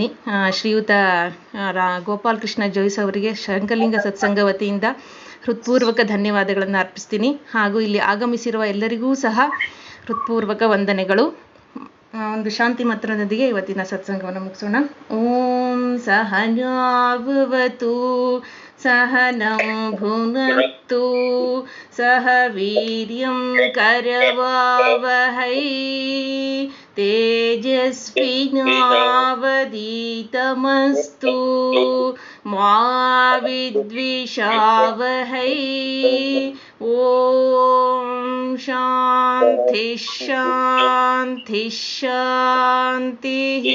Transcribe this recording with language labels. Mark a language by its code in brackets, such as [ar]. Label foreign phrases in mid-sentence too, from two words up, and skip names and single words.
[kn] ಶ್ರೀಯುತ ಗೋಪಾಲಕೃಷ್ಣ ಜೋಯಿಸ್ ಅವರಿಗೆ ಶಂಕರಲಿಂಗ ಸತ್ಸಂಗ ವತಿಯಿಂದ ಹೃತ್ಪೂರ್ವಕ ಧನ್ಯವಾದಗಳನ್ನು ಅರ್ಪಿಸ್ತೀನಿ. ಹಾಗೂ ಇಲ್ಲಿ ಆಗಮಿಸಿರುವ ಎಲ್ಲರಿಗೂ ಸಹ ಹೃತ್ಪೂರ್ವಕ ವಂದನೆಗಳು. ಒಂದು ಶಾಂತಿ ಮಂತ್ರದೊಂದಿಗೆ ಇವತ್ತಿನ ಸತ್ಸಂಗವನ್ನು ಮುಗಿಸೋಣ. [sa] ಓಂ सहनाववतु सहनं भुनक्तु सह वीर्यं करवावहै तेजस्विनावधीतमस्तु मा विद्विषावहै ॐ शान्ति शान्ति शान्तिः।